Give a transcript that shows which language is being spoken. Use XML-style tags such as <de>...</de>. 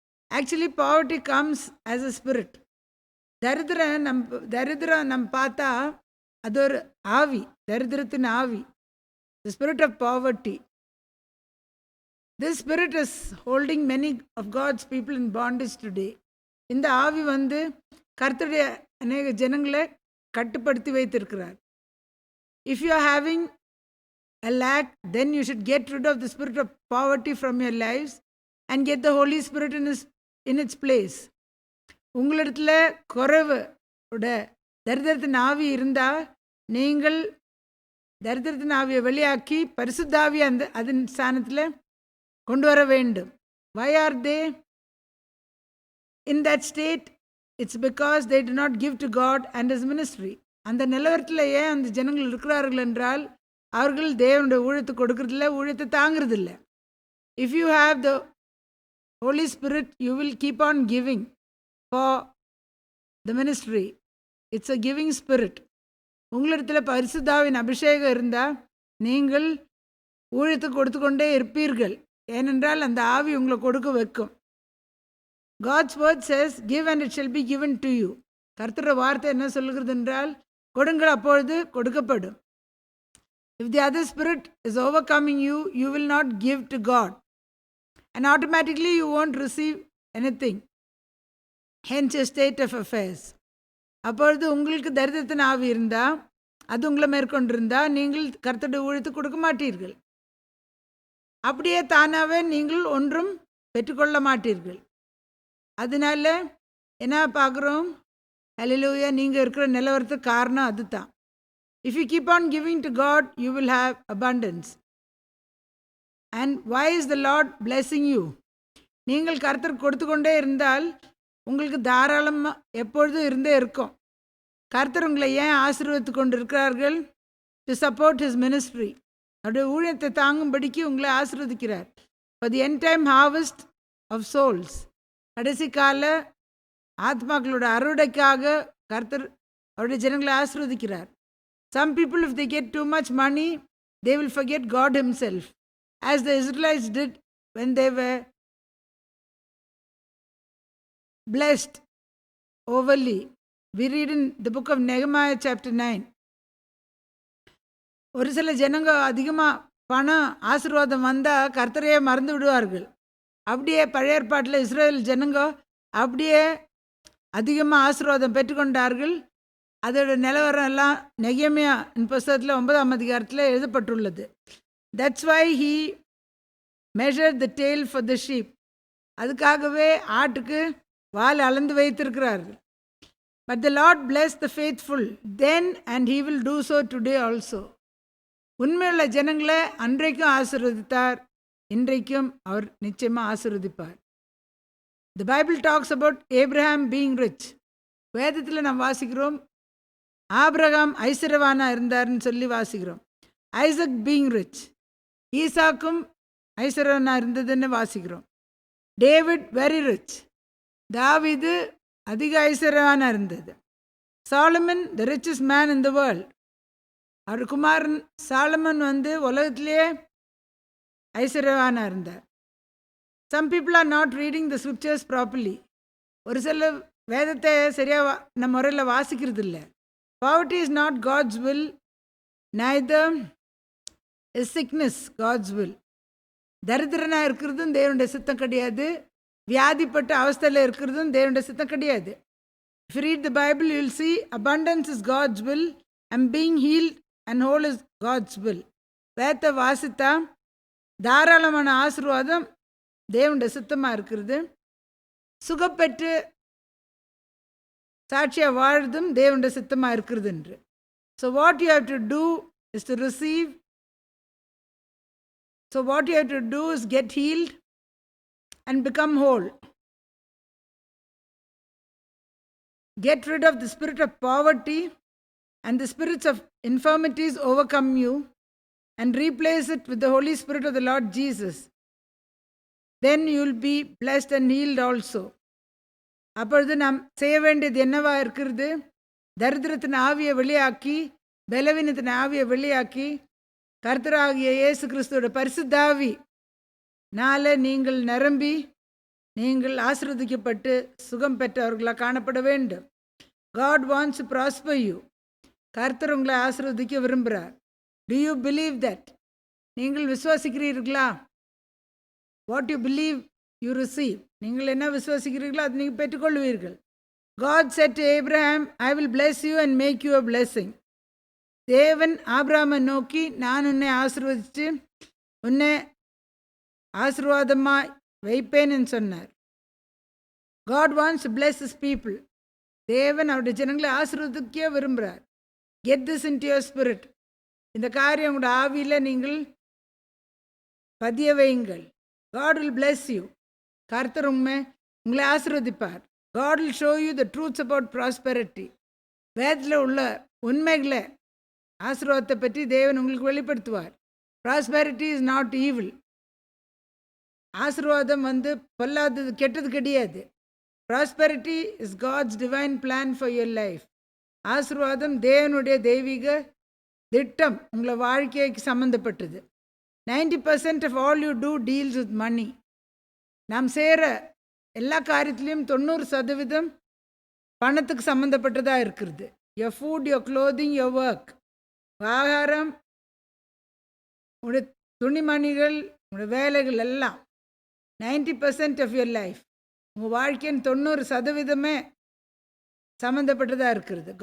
<en>Actually poverty comes as a spirit.</en> <ta>தரித்திரம் நம்ம பார்த்தா அது ஒரு ஆவி, தரித்திரத்தின் ஆவி,</ta> <en>The spirit of poverty. This spirit is holding many of God's people in bondage today.</en> <ta>இந்த ஆவி கர்த்தருடைய அநேக ஜனங்களை கட்டுப்படுத்தி வைத்திருக்கிறார்.</ta> <en>If you are having a lack, then you should get rid of the spirit of poverty from your lives and get the Holy Spirit in its place.</en> <ta>உங்களிடத்துல குறைவு தரித்திரத்தின் ஆவி இருந்தால் நீங்கள் தரித்திரத்தின் ஆவியை வெளியாக்கி பரிசுத்தாவியை அதன் ஸ்தானத்தில் கொண்டு வர வேண்டும்.</ta> <en>Why are they in that state? It's because they do not give to God and His ministry.</en> <ta>அந்த நிலவரத்தில் ஏன் அந்த ஜனங்கள் இருக்கிறார்கள் என்றால் அவர்கள் தேவனுடைய ஊழியத்தை கொடுக்கறதில்ல, ஊழியத்தை தாங்கிறதில்ல.</ta> <en>If you have the Holy Spirit, you will keep on giving for the ministry. It's a giving spirit.</en> <ta>உங்களிடத்தில் பரிசுத்தாவின் அபிஷேகம் இருந்தால் நீங்கள் ஊழியத்தை கொடுத்து கொண்டே இருப்பீர்கள். ஏனென்றால் அந்த ஆவி உங்களை கொடுக்க வைக்கும்.</ta> <en>God's word says, give and it shall be given to you.</en> <ta>கர்த்தருடைய வார்த்தை என்ன சொல்லுகிறது என்றால், கொடுங்கள் அப்பொழுது கொடுக்கப்படும்.</ta> <en>If the other spirit is overcoming you, you will not give to God. And automatically you won't receive anything. Hence your state of affairs.</en> <ta>அப்பொழுது உங்களுக்கு தரித்திரத்தின் ஆவி இருந்தால், அது உங்களை மேற்கொண்டிருந்தால் நீங்கள் கர்த்தருடைய ஊழியத்தை கொடுக்க மாட்டீர்கள். அப்படியே தானாகவே நீங்கள் ஒன்றும் பெற்றுக்கொள்ள மாட்டீர்கள். அதனால என்ன பார்க்குறோம்? ஹல்லேலூயா, நீங்கள் இருக்கிற நிலவரத்துக்கு காரணம் அதுதான்.</ta> <en>If you keep on giving to God, you will have abundance. And why is the Lord blessing you?</en> <ta>நீங்கள் கர்த்தர் கொடுத்து கொண்டே இருந்தால் உங்களுக்கு தாராளமாக எப்பொழுதும் இருந்தே இருக்கும். கர்த்தர் உங்களை ஏன் ஆசீர்வதித்து கொண்டு இருக்கிறார்கள்?</ta> <en>To support his ministry.</en> <ta>அவருடைய ஊழியத்தை தாங்கும்படிக்கு உங்களை ஆசீர்வதிக்கிறார்.</ta> <en>For the end time harvest of souls.</en> <ta>கடைசி கால ஆத்மாக்களோட அறுவடைக்காக கர்த்தர் அவருடைய ஜனங்களை ஆசீர்வதிக்கிறார்.</ta> <en>Some people, if they get too much money, they will forget God Himself, as the Israelites did when they were blessed overly. We read in the book of Nehemiah chapter 9.</en> <ta>ஒரு சில ஜனங்க அதிகமாக பணம் ஆசீர்வாதம் வந்தால் கர்த்தரையே மறந்து விடுவார்கள். அப்படியே பழைய ஏற்பாட்டில் இஸ்ரேல் ஜனங்க அப்படியே அதிகமாக ஆசீர்வாதம் பெற்றுக்கொண்டார்கள். அதோட நிலவரம் எல்லாம் நெகேமியா புத்தகத்தில் 9ஆம் அதிகாரத்தில் எழுதப்பட்டுள்ளது.</ta> <en>That's why he measured the tail for the sheep.</en> <ta>அதுக்காகவே ஆட்டுக்கு வால் அளந்து வைத்திருக்கிறார்கள்.</ta> <en>But the Lord bless the faithful then and He will do so today also.</en> <ta>உண்மையுள்ள ஜனங்களை அன்றைக்கும் ஆசீர்வதித்தார், இன்றைக்கும் அவர் நிச்சயமாக ஆசீர்வதிப்பார்.</ta> <en>The Bible talks about Abraham being rich.</en> <ta>வேதத்தில் நாம் வாசிக்கிறோம், ஆபிரகாம் ஐஸ்வர்யவானா இருந்தார்னு சொல்லி வாசிக்கிறோம்.</ta> <en>Isaac being rich,</en> <ta>ஈசாக்கும் ஐஸ்வர்யவானா இருந்ததுன்னு வாசிக்கிறோம்.</ta> <en>David very rich,</en> <ta>தாவீது அதிக ஐஸ்வர்யவானா இருந்தது.</ta> <en>Solomon the richest man in the world.</en> <ta>அவர் குமாரன் சாலமன் உலகத்திலேயே ஐஸ்வர்யவானா இருந்தார்.</ta> <en>Some people are not reading the scriptures properly.</en> <ta>ஒரு சில வேதத்தை சரியாக நம்ம முறையில் வாசிக்கிறது இல்லை.</ta> <en>Poverty is not God's will, neither is sickness God's will.</en> <ta>தரித்திரனாக இருக்கிறதும் தேவனுடைய சித்தம் கிடையாது, வியாதிப்பட்ட அவஸ்தையில் இருக்கிறதும் தேவனுடைய சித்தம் கிடையாது.</ta> <en>If you read the Bible, you will see abundance is God's will and being healed and whole is God's will.</en> <ta>வேதத்தை வாசித்தா தாராளமான ஆசீர்வாதம் தேவனுடைய சித்தமாக இருக்கிறது. சுகப்பெற்று சாட்சியாக வாழ்றதும் தேவனுடைய சித்தமாக இருக்கிறது என்று.</ta> <en>So what you have to do is to receive. So what you have to do is get healed and become whole. Get rid of the spirit of poverty and the spirits of infirmities overcome you and replace it with the Holy Spirit of the Lord Jesus. Then you will be blessed and healed also.</en> <ta>அப்பொழுது நாம் செய்ய வேண்டியது என்னவா இருக்கிறது? தரித்திரத்தின் ஆவியை வெளியாக்கி, பலவீனத்தின் ஆவியை வெளியாக்கி, கர்த்தராகிய இயேசு கிறிஸ்துவோட பரிசுத்தாவி நாளை நீங்கள் நிரம்பி நீங்கள் ஆசீர்வதிக்கப்பட்டு சுகம் பெற்றவர்களாக காணப்பட வேண்டும்.</ta> <en>God wants to prosper you.</en> <ta>கர்த்தர் உங்களை ஆசீர்வதிக்க விரும்புகிறார்.</ta> <en>Do you believe that?</en> <ta>நீங்கள் விசுவாசிக்கிறீர்களா?</ta> <en>What you believe you receive.</en> <ta>நீங்கள் என்ன விசுவாசிக்கிறீர்களோ அது நீங்கள் பெற்றுக்கொள்வீர்கள்.</ta> <en>God said to Abraham, I will bless you and make you a blessing.</en> <ta>தேவன் ஆபிரகாமை நோக்கி, நான் உன்னை ஆசீர்வதித்து உன்னை ஆசீர்வாதமாக வைப்பேன்னு சொன்னார்.</ta> <en>God wants to bless his people.</en> <ta>தேவன் அவருடைய ஜனங்களை ஆசீர்வதிக்க விரும்புகிறார்.</ta> <en>Get this into your spirit.</en> <ta>இந்த காரியம் உங்களோட ஆவியில் நீங்கள் பதிய வையுங்கள்.</ta> <en>God will bless you.</en> <ta>கர்த்தர் உங்களை ஆசீர்வதிப்பார்.</ta> <en>God will show you the truths about prosperity.</en> <ta>வேதத்தில் உள்ள உண்மைகளை, ஆசீர்வாதத்தை பற்றி தேவன் உங்களுக்கு வெளிப்படுத்துவார்.</ta> <en>Prosperity is not evil.</en> <ta>ஆசீர்வாதம் பொல்லாதது, கெட்டது கிடையாது.</ta> <en>Prosperity is God's divine plan for your life.</en> <ta>ஆசீர்வாதம் தேவனுடைய தெய்வீக திட்டம் உங்களை வாழ்க்கைக்கு சம்மந்தப்பட்டது.</ta> <en>90% of all you do deals with money.</en> <ta>நாம் செய்கிற எல்லா காரியத்திலையும் 90% பணத்துக்கு சம்மந்தப்பட்டதாக இருக்கிறது.</ta> <en>your food, your clothing, your work.</en> <ta>ஆகாரம், உங்களுடைய துணிமணிகள், உங்களுடைய வேலைகள் எல்லாம்</ta> <en>90% of your life.</en> <ta>உங்கள் வாழ்க்கையின் 90% சம்மந்தப்பட்டதாக இருக்கிறது.</ta>